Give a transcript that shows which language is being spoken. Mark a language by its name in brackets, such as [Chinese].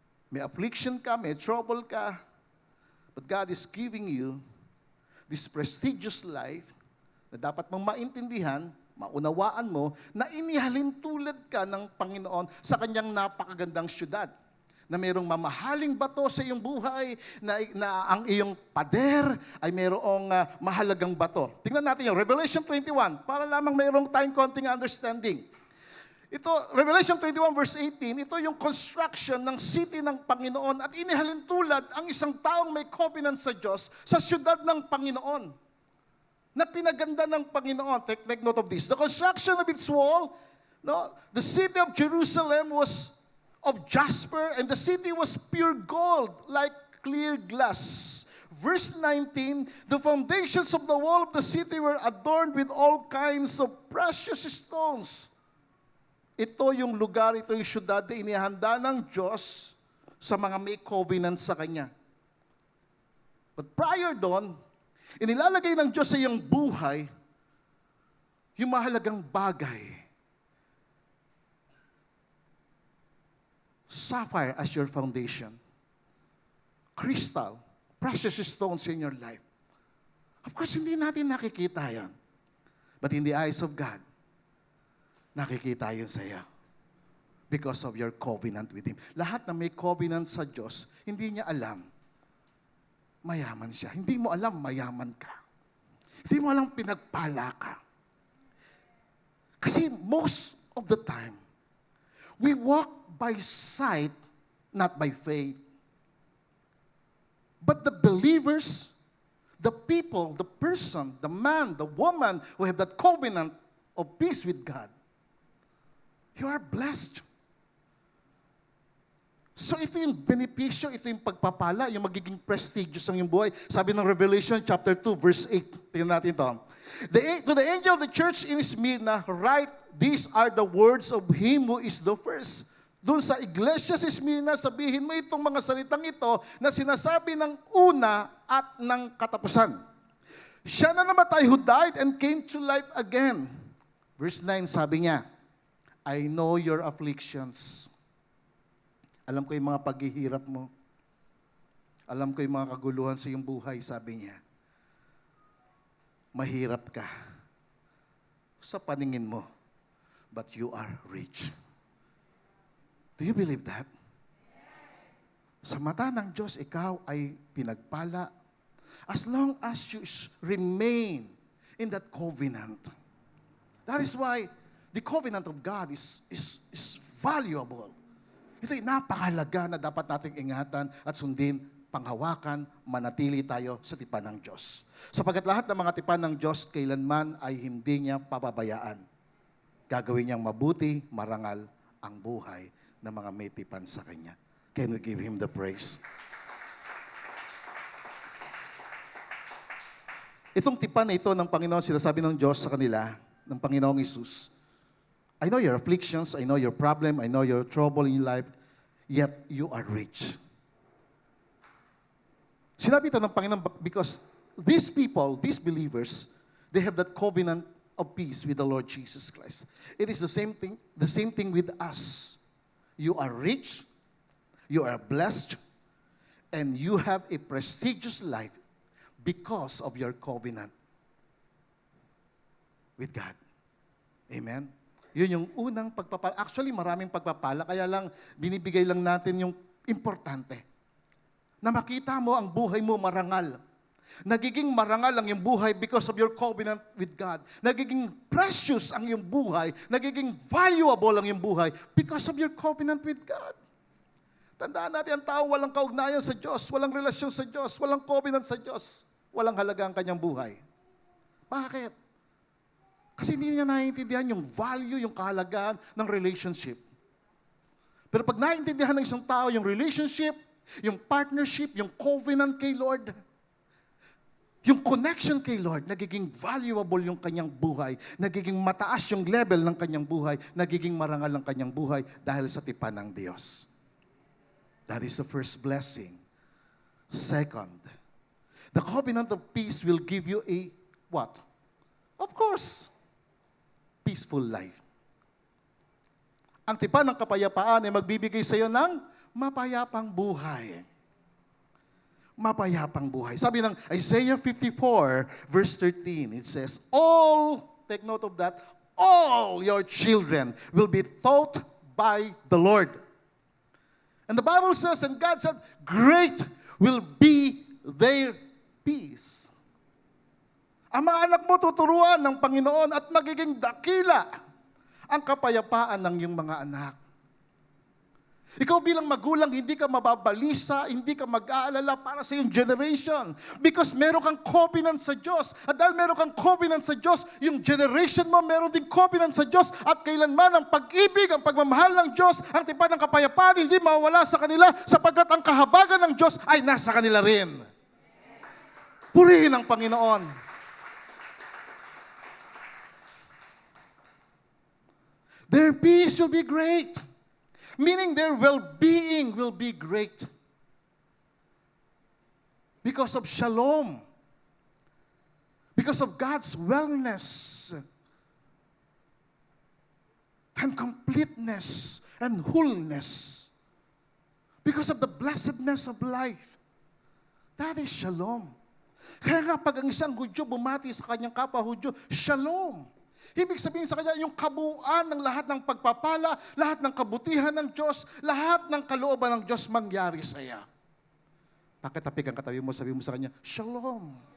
[Filipino] May affliction ka, may trouble ka, [English] but God is giving you this prestigious life [Filipino] na dapat mong maintindihan, maunawaan mo, na inihalin tulad ka ng Panginoon sa kanyang napakagandang syudad, na mayroong mamahaling bato sa iyong buhay, na ang iyong pader ay mayroong mahalagang bato. Tingnan natin yung Revelation 21, para lamang mayroong tayong konting understanding. Ito, Revelation 21 verse 18, ito yung construction ng city ng Panginoon at inihalin tulad ang isang taong may covenant sa Diyos sa syudad ng Panginoon na pinaganda ng Panginoon. [English] Take note of this. The construction of its wall, no, the city of Jerusalem was of jasper and the city was pure gold like clear glass. Verse 19, the foundations of the wall of the city were adorned with all kinds of precious stones. [Filipino] Ito yung lugar, ito yung syudad na inihanda ng Diyos sa mga may covenant sa Kanya. But prior doon, inilalagay ng Diyos sa iyong buhay yung mahalagang bagay. [English] Sapphire as your foundation. Crystal, precious stones in your life. Of course, [Filipino] hindi natin nakikita yan. [English] But in the eyes of God, [Filipino] nakikita yun sa iyo. [English] Because of your covenant with Him. [Filipino] Lahat na may covenant sa Diyos, hindi niya alam, mayaman siya. Hindi mo alam, mayaman ka. Hindi mo alam, pinagpala ka. [English] Kasi most of the time, we walk by sight, not by faith. But the believers, the people, the person, the man, the woman who have that covenant of peace with God, you are blessed. [Filipino] So ito yung benepisyo, ito yung pagpapala, yung magiging prestigious ang iyong buhay. Sabi ng Revelation chapter 2, verse 8. Tingnan natin ito. [English] To the angel of the church in Smyrna, write, these are the words of him who is the first. [Filipino] Doon sa iglesia sa Smyrna, sabihin mo itong mga salitang ito na sinasabi ng una at ng katapusan. Siya na namatay [English] who died and came to life again. Verse 9, [Filipino] sabi niya, [English] I know your afflictions. [Filipino] Alam ko yung mga paghihirap mo. Alam ko yung mga kaguluhan sa iyong buhay, sabi niya. Mahirap ka sa paningin mo, [English] but you are rich. Do you believe that? [Filipino] Sa mata ng Diyos, ikaw ay pinagpala [English] as long as you remain in that covenant. That is why the covenant of God is valuable. [Filipino] Ito ay napakahalaga na dapat nating ingatan at sundin, panghawakan, manatili tayo sa tipan ng Diyos. Sapagkat lahat ng mga tipan ng Diyos, kailanman ay hindi niya pababayaan. Gagawin niyang mabuti, marangal ang buhay ng mga may tipan sa Kanya. [English] Can we give Him the praise? [Filipino] Itong tipan na ito ng Panginoon, sinasabi ng Diyos sa kanila, ng Panginoong Hesus, [English] I know your afflictions, I know your problem, I know your trouble in your life, yet you are rich. [Filipino] Sinabi ito ng Panginoon [English] because these people, these believers, they have that covenant of peace with the Lord Jesus Christ. It is the same thing with us. You are rich, you are blessed, and you have a prestigious life because of your covenant with God. [Filipino] Amen? Yun yung unang pagpapala. Actually, maraming pagpapala, kaya lang binibigay lang natin yung importante. Na makita mo ang buhay mo marangal. Nagiging marangal ang iyong buhay [English] because of your covenant with God. [Filipino] Nagiging precious ang iyong buhay. Nagiging valuable ang iyong buhay [English] because of your covenant with God. [Filipino] Tandaan natin, ang tao walang kaugnayan sa Diyos, walang relasyon sa Diyos, walang covenant sa Diyos, walang halaga ang kanyang buhay. Bakit? Kasi hindi niya naiintindihan yung value, yung kahalagahan ng relationship. Pero pag naiintindihan ng isang tao yung relationship, yung partnership, yung covenant kay Lord, yung connection kay Lord, nagiging valuable yung kanyang buhay, nagiging mataas yung level ng kanyang buhay, nagiging marangal ang kanyang buhay dahil sa tipan ng Diyos. [English] That is the first blessing. Second, the covenant of peace will give you a what? Of course, peaceful life. [Filipino] Ang tipan ng kapayapaan ay magbibigay sa iyo ng mapayapang buhay. Mapayapang buhay. Sabi ng [English] Isaiah 54, verse 13, it says, take note of that, all your children will be taught by the Lord. And the Bible says, and God said, great will be their peace. [Filipino] Ang mga anak mo tuturuan ng Panginoon at magiging dakila ang kapayapaan ng iyong mga anak. Ikaw bilang magulang, hindi ka mababalisa, hindi ka mag-aalala para sa iyong generation. [English] Because [Filipino] meron kang covenant sa Diyos. At dahil meron kang covenant sa Diyos, yung generation mo meron din covenant sa Diyos. At kailanman ang pag-ibig, ang pagmamahal ng Diyos, ang tipan ng kapayapaan, hindi mawala sa kanila sapagkat ang kahabagan ng Diyos ay nasa kanila rin. Purihin ang Panginoon. [English] Their peace will be great. Meaning their well-being will be great. Because of shalom. Because of God's wellness. And completeness. And wholeness. Because of the blessedness of life. That is shalom. [Filipino] Kaya nga pag ang isang Hudyo bumati sa kanyang kapwa Hudyo, shalom. Ibig sabihin sa kanya, yung kabuuan ng lahat ng pagpapala, lahat ng kabutihan ng Diyos, lahat ng kalooban ng Diyos mangyari sa iya. Pakitapik ang katabi mo, sabi mo sa kanya, Shalom.